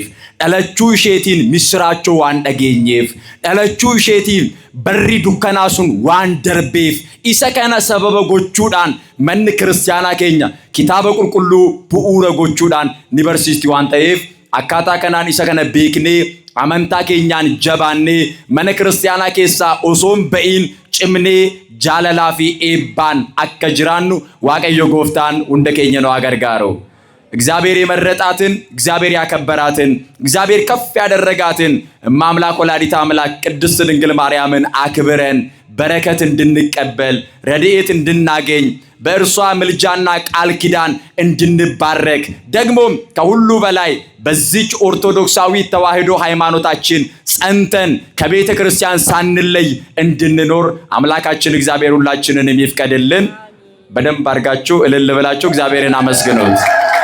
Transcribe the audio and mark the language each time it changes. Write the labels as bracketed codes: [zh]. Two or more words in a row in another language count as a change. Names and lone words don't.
[om] dhalachuu isheetiin misraachoo waan dhageenyeef, dhalachuu isheetiin barri dukkanaa sun waan darbeef, isa kana sababa gochuudhaan manni kiristaanaa keenya kitaaba qulqulluu bu'uura gochuudhaan ni barsiisti waan ta'eef akkaataa kanaan isa kana beeknee amantaa keenyaan jabaannee mana kiristaanaa keessaa osoon ba'iin cimnee jaalalaa fi eebbaan akka jiraannu waaqayyo gooftaan hunda keenya nu gargaaru. [am] እግዚአብሔር የመረጣትን እግዚአብሔር ያከበራትን እግዚአብሔር ከፍ ያደረጋትን ማምላክ ወላዲተ አምላክ ቅድስት ድንግል ማርያምን አክብረን በረከት እንድንቀበል ረድኤት እንድናገኝ በእርሷ ምልጃና ቃል ኪዳን እንድንባረክ ደግሞም ከሁሉ በላይ በዚች ኦርቶዶክሳዊ ተዋህዶ ሃይማኖታችን ጸንተን ከቤተ ክርስቲያን ሳንለይ እንድንኖር አምላካችን እግዚአብሔር ሁላችንን ይፍቀድልን። በደንብ አድርጋችሁ እልል ብላችሁ እግዚአብሔርን አመስግኑት።